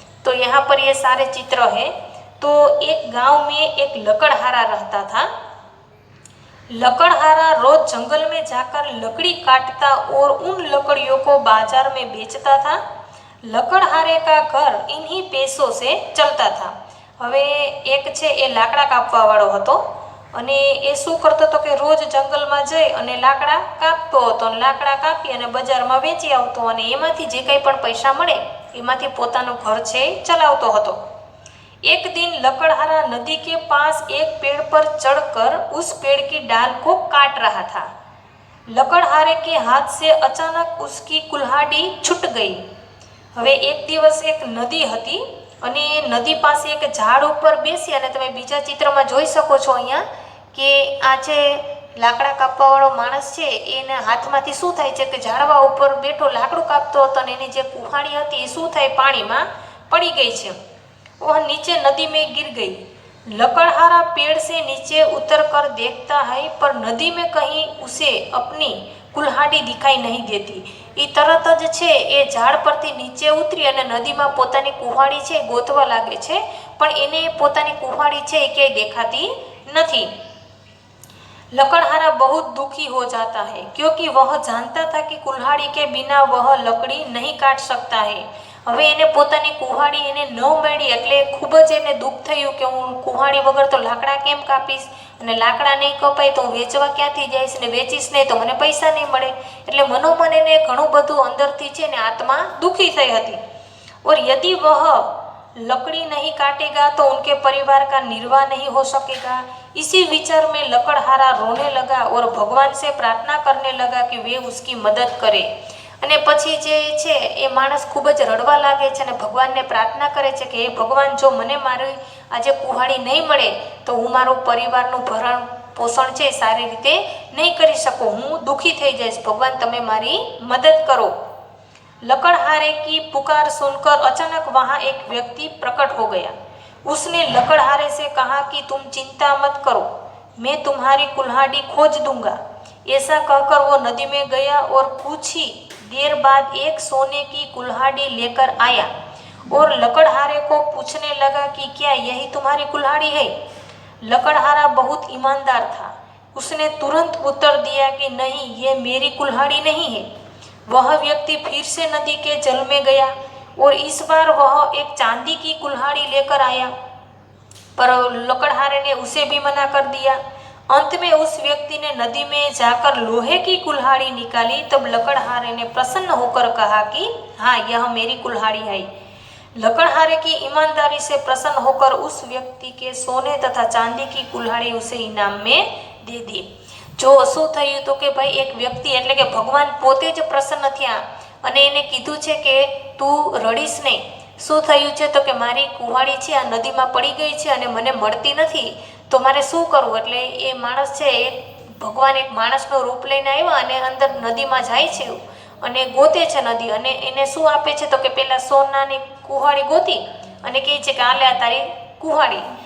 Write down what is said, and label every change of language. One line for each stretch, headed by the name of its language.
Hindi: तो यहाँ पर ये सारे चित्र हैं। तो एक गांव में एक लकड़हारा रहता था। लकड़हारा रोज जंगल में जाकर लकड़ी काटता और उन लकड़ियों को बाजार में बेचता था। लकड़हारे का घर इन्हीं पैसों से चलता था।
Gujarati: હવે એક છે એ લાકડા કાપવાવાળો હતો અને એ શું કરતો હતો કે રોજ જંગલમાં જઈ અને લાકડા કાપતો હતો અને લાકડા કાપી અને બજારમાં વેચી આવતો અને એમાંથી જે કંઈ પણ પૈસા મળે એમાંથી પોતાનું ઘર છે એ ચલાવતો હતો।
Hindi: एक दिन लकड़हारा नदी के पास एक पेड़ पर चढ़कर उस पेड़ की डाल को काट रहा था। लकड़हारे के हाथ से अचानक उसकी कुल्हाड़ी छूट गई।
Gujarati: હવે એક દિવસ એક નદી હતી અને નદી પાસે એક ઝાડ ઉપર બેસી અને તમે બીજા ચિત્રમાં જોઈ શકો છો અહીંયા કે આ જે લાકડા કાપવાવાળો માણસ છે એના હાથમાંથી શું થાય છે કે ઝાડવા ઉપર બેઠો લાકડું કાપતો હતો અને એની જે કુહાડી હતી એ શું થાય, પાણીમાં પડી ગઈ છે।
Hindi: वह नीचे नदी में गिर गई। लकड़हारा पेड़ से नीचे उतर कर देखता है पर नदी में कहीं उसे अपनी कुल्हाड़ी दिखाई नहीं देती।
Gujarati: એ તરત જ છે એ ઝાડ પરથી નીચે ઉતરી અને નદીમાં પોતાની કુહાડી છે ગોતવા લાગે છે, પણ એને પોતાની કુહાડી છે એ ક્યાંય દેખાતી નથી।
Hindi: लकड़हारा बहुत दुखी हो जाता है क्योंकि वह जानता था कि कुल्हाड़ी के बिना वह लकड़ी नहीं काट सकता है।
Gujarati: હવે એને પોતાની કુહાડી એને ન મળી એટલે ખૂબ જ એને દુઃખ થયું કે હું કુહાડી વગર તો લાકડા કેમ કાપીશ અને લાકડા નહીં કપાય તો હું વેચવા ક્યાંથી જઈશ ને વેચીશ નહીં તો મને પૈસા નહીં મળે। એટલે મનોમન એને ઘણું બધું અંદરથી છે ને આત્મા દુઃખી થઈ હતી।
Hindi: और यदि वह लकड़ी नहीं काटेगा तो उनके परिवार का निर्वाह नहीं हो सकेगा। इसी विचार में लकड़हारा रोने लगा और भगवान से प्रार्थना करने लगा कि वे उसकी मदद करे।
Gujarati: અને પછી જે છે એ માણસ ખૂબ જ રડવા લાગે છે અને ભગવાનને પ્રાર્થના કરે છે કે હે ભગવાન, જો મને મારી આજે કુહાડી નહીં મળે તો હું મારું પરિવારનું ભરણ પોષણ છે સારી રીતે નહીં કરી શકું, હું દુઃખી થઈ જઈશ, ભગવાન તમે મારી મદદ કરો।
Hindi: लकड़हारे की पुकार सुनकर अचानक वहाँ एक व्यक्ति प्रकट हो गया। उसने लकड़हारे से कहा कि तुम चिंता मत करो, मैं तुम्हारी कुल्हाड़ी खोज दूंगा। ऐसा कहकर वो नदी में गया और कुछ ही देर बाद एक सोने की कुल्हाड़ी लेकर आया और लकड़हारे को पूछने लगा कि क्या यही तुम्हारी कुल्हाड़ी है। लकड़हारा बहुत ईमानदार था। उसने तुरंत उत्तर दिया कि नहीं, ये मेरी कुल्हाड़ी नहीं है। वह व्यक्ति फिर से नदी के जल में गया और इस बार वह एक चांदी की कुल्हाड़ी लेकर आया, पर लकड़हारे ने उसे भी मना कर दिया। अंत में उस व्यक्ति ने नदी में जाकर लोहे की कुल्हाड़ी निकाली। तब लकड़हारे ने प्रसन्न होकर कहा कि हाँ, यह मेरी कुल्हाड़ी है। लकड़हारे की ईमानदारी से प्रसन्न होकर उस व्यक्ति के सोने तथा चांदी की कुल्हाड़ी उसे इनाम में दे दी।
Gujarati: જો શું થયું તો કે ભાઈ એક વ્યક્તિ એટલે કે ભગવાન પોતે જ પ્રસન્ન થયા અને એને કીધું છે કે તું રડીશ નહીં। શું થયું છે તો કે મારી કુહાડી છે આ નદીમાં પડી ગઈ છે અને મને મળતી નથી, તો મારે શું કરવું। એટલે એ માણસ છે એ ભગવાન એક માણસનું રૂપ લઈને આવ્યા અને અંદર નદીમાં જાય છે અને ગોતે છે નદી અને એને શું આપે છે તો કે પહેલાં સોનાની કુહાડી ગોતી અને કહે છે કે આ લે આ તારી કુહાડી।